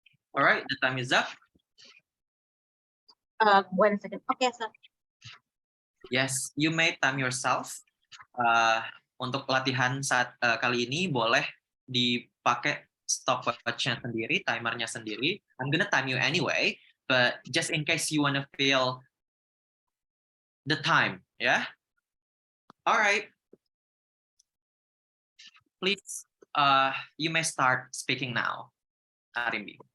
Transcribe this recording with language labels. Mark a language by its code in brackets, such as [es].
[en] All right, the time is up. Wait a second. Okay, so Yes, you may time yourself. [id] Untuk latihan saat kali ini boleh dipakai stopwatch-nya sendiri, timernya sendiri. [en] I'm gonna time you anyway, but just in case you wanna feel the time, yeah? All right. Please, you may start speaking now, Arimbi.